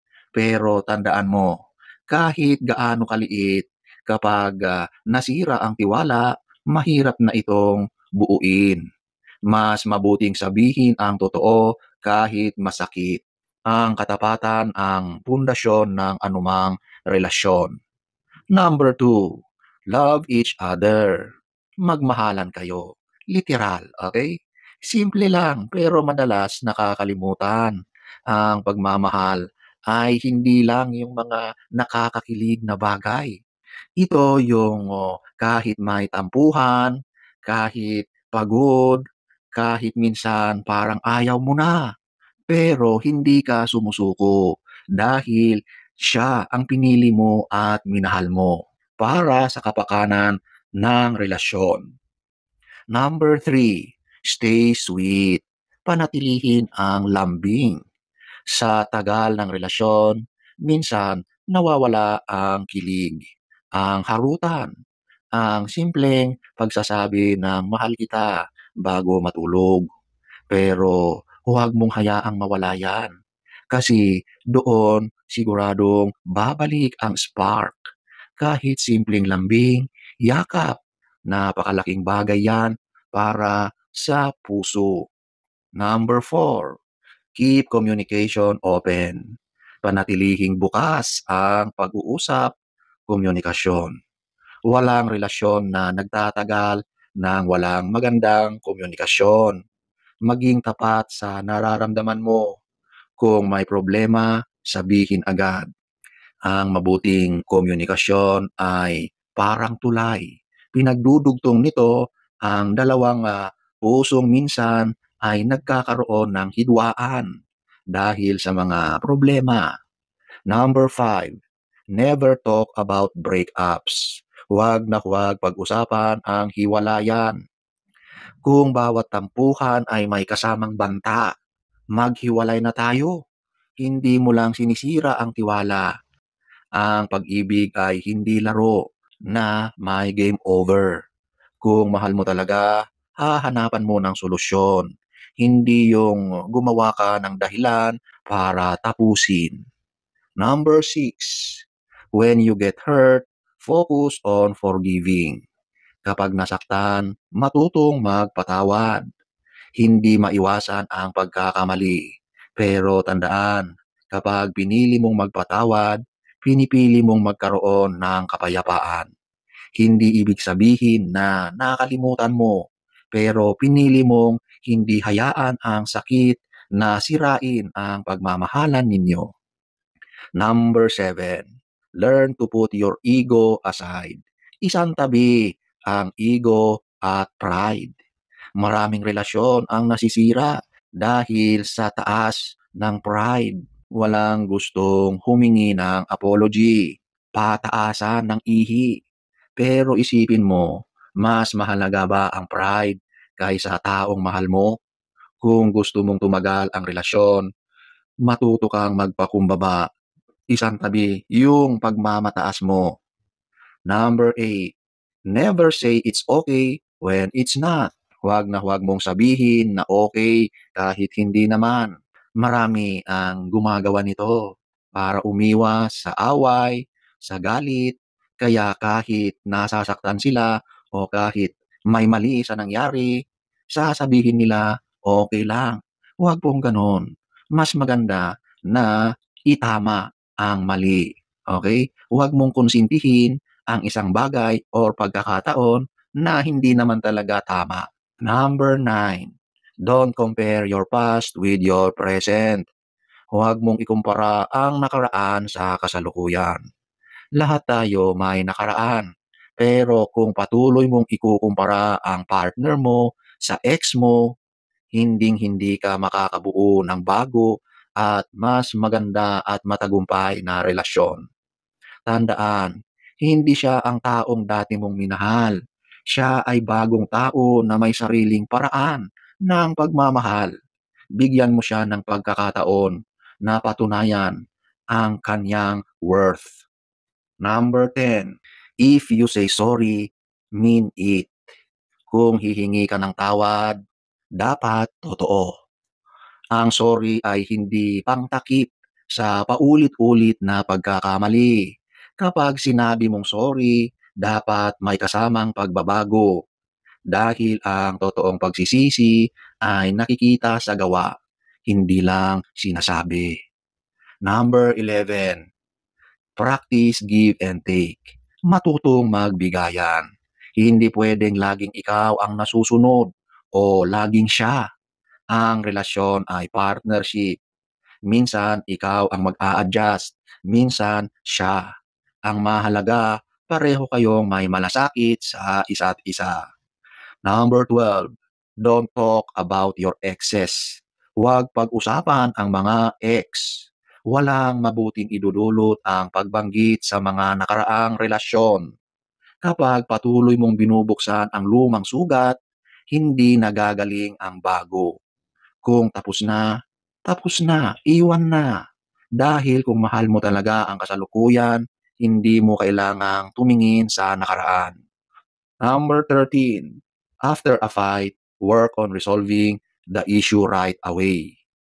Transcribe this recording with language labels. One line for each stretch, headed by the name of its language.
Filipino: Pero tandaan mo, kahit gaano kaliit, kapag nasira ang tiwala, mahirap na itong buuin. Mas mabuting sabihin ang totoo kahit masakit. Ang katapatan ang pundasyon ng anumang relasyon.
English: Number two, love each other.
Filipino: Magmahalan kayo. Literal, okay? Simple lang, pero madalas nakakalimutan. Ang pagmamahal ay hindi lang yung mga nakakakilig na bagay. Ito yung kahit may tampuhan, kahit pagod, kahit minsan parang ayaw mo na, pero hindi ka sumusuko dahil siya ang pinili mo at minahal mo para sa kapakanan ng relasyon.
English: Number three, stay sweet.
Filipino: Panatilihin ang lambing. Sa tagal ng relasyon, minsan nawawala ang kilig, ang harutan, ang simpleng pagsasabi ng mahal kita bago matulog. Pero huwag mong hayaang mawala yan. Kasi doon siguradong babalik ang spark. Kahit simpleng lambing, yakap. Napakalaking bagay yan para sa puso.
English: Number four, keep communication open.
Filipino: Panatilihing bukas ang pag-uusap, komunikasyon. Walang relasyon na nagtatagal ng walang magandang komunikasyon. Maging tapat sa nararamdaman mo. Kung may problema, sabihin agad. Ang mabuting komunikasyon ay parang tulay. Pinagdudugtong nito ang dalawang pusong minsan ay nagkakaroon ng hidwaan dahil sa mga problema.
English: Number five, never talk about breakups.
Filipino: Huwag na huwag pag-usapan ang hiwalayan. Kung bawat tampuhan ay may kasamang banta, maghiwalay na tayo. Hindi mo lang sinisira ang tiwala. Ang pag-ibig ay hindi laro na may game over. Kung mahal mo talaga, hahanapan mo ng solusyon. Hindi yung gumawa ka ng dahilan para tapusin.
English: Number six, when you get hurt, focus on forgiving.
Filipino: Kapag nasaktan, matutong magpatawad. Hindi maiwasan ang pagkakamali. Pero tandaan, kapag pinili mong magpatawad, pinipili mong magkaroon ng kapayapaan. Hindi ibig sabihin na nakalimutan mo, pero pinili mong hindi hayaan ang sakit na sirain ang pagmamahalan ninyo.
English: Number seven, learn to put your ego aside.
Filipino: Isang tabi ang ego at pride. Maraming relasyon ang nasisira dahil sa taas ng pride. Walang gustong humingi ng apology, pataasan ng ihi. Pero isipin mo, mas mahalaga ba ang pride kaysa taong mahal mo? Kung gusto mong tumagal ang relasyon, matuto kang magpakumbaba. Isang tabi yung pagmamataas mo.
English: Number eight, never say it's okay when it's not.
Filipino: Huwag na huwag mong sabihin na okay kahit hindi naman. Marami ang gumagawa nito para umiwas sa away, sa galit, kaya kahit nasasaktan sila o kahit may mali sa nangyari, sasabihin nila okay lang. Huwag pong ganon. Mas maganda na itama ang mali. Okay? Huwag mong konsintihin ang isang bagay or pagkakataon na hindi naman talaga tama.
English: Number 9, don't compare your past with your present.
Filipino: Huwag mong ikumpara ang nakaraan sa kasalukuyan. Lahat tayo may nakaraan. Pero kung patuloy mong ikukumpara ang partner mo sa ex mo, hinding-hindi ka makakabuo ng bago at mas maganda at matagumpay na relasyon. Tandaan, hindi siya ang taong dati mong minahal. Siya ay bagong tao na may sariling paraan ng pagmamahal. Bigyan mo siya ng pagkakataon na patunayan ang kanyang worth.
English: Number 10, if you say sorry, mean it.
Filipino: Kung hihingi ka ng tawad, dapat totoo. Ang sorry ay hindi pangtakip sa paulit-ulit na pagkakamali. Kapag sinabi mong sorry, dapat may kasamang pagbabago dahil ang totoong pagsisisi ay nakikita sa gawa, hindi lang sinasabi.
English: Number 11, practice give and take.
Filipino: Matutong magbigayan. Hindi pwedeng laging ikaw ang nasusunod o laging siya. Ang relasyon ay partnership. Minsan, ikaw ang mag-a-adjust. Minsan, siya. Ang mahalaga, pareho kayong may malasakit sa isa't isa.
English: Number 12, don't talk about your exes.
Filipino: Huwag pag-usapan ang mga ex. Walang mabuting idudulot ang pagbanggit sa mga nakaraang relasyon. Kapag patuloy mong binubuksan ang lumang sugat, hindi nagagaling ang bago. Kung tapos na, iwan na. Dahil kung mahal mo talaga ang kasalukuyan, hindi mo kailangang tumingin sa nakaraan.
English: Number 13, after a fight, work on resolving the issue right away.